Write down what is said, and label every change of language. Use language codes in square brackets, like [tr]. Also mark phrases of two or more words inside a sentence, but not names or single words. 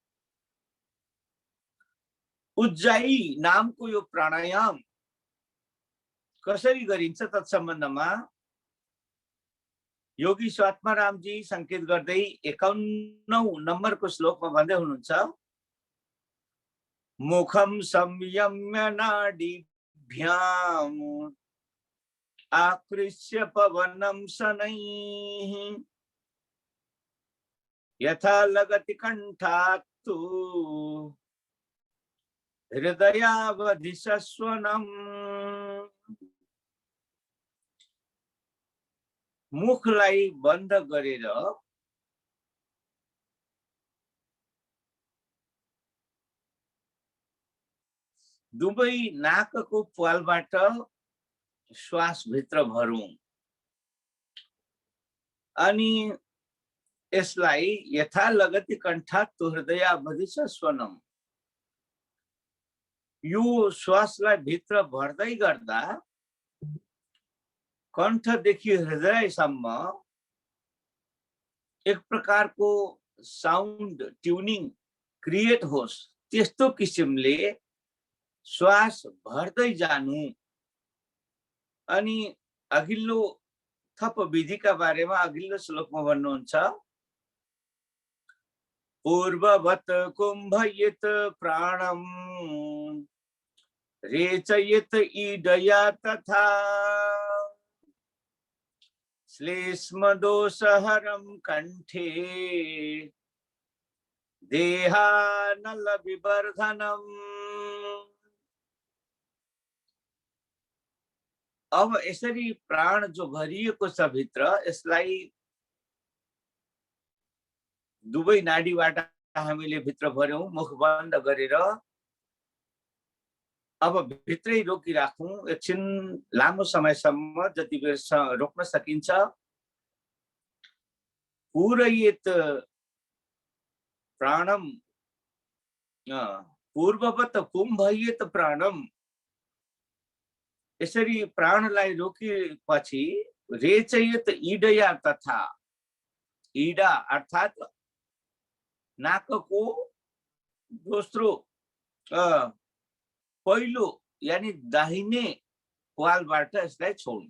[ne] उज्जाई नामको यो प्राणायाम कसरी गरिन्छ तत्सम्बन्धमा योगी स्वात्मारामजी संकेत गर्दै 51 नम्बरको श्लोकमा भन्दै हुनुहुन्छ, [sa] मुखम संयम्य नाडीभ्याम आकृष्य पवनम शनैः यथा लगति कंठात्तु हृदयावधि सस्वनम। [ne] मुखलाई बन्द गरेर दुवै नाकको प्वालबाट श्वास भित्र भरौं अनि यसलाई [sa] यथा लगति कंठात्तु हृदयावधि सस्वनम, [ne] यो श्वासलाई भित्र भर्दै गर्दा कण्ठदेखि हृदयसम्म एक प्रकारको [en] sound tuning create [ne] होस्, त्यस्तो किसिमले श्वास भर्दै जानु। अनि अघिल्लो थप विधिका बारेमा अघिल्लो श्लोकमा भन्नुहुन्छ, [sa] पूर्ववत कुम्भयेत प्राणम रेचयेत ईडया तथा श्लेष्म दोषहरम कंठे देहानल विवर्धनम। [ne] अब यसरी प्राण जो भरिएको छ भित्र, यसलाई दुवै नाडीबाट हामीले भित्र भर्यौं, मुख बन्द गरेर अब भित्रै रोकिराखौं एकछिन लामो समयसम्म, जति बेर रोक्न सकिन्छ। [sa] पूरयेत प्राणम पूर्ववत कुम्भयेत प्राणम, [ne] यसरी प्राणलाई रोकेपछि [sa] रेचयेत ईडया तथा, [ne] ईडा अर्थात नाकको दोस्रो पहिलो यानी दाहिने प्वालबाट यसलाई छोड्नु।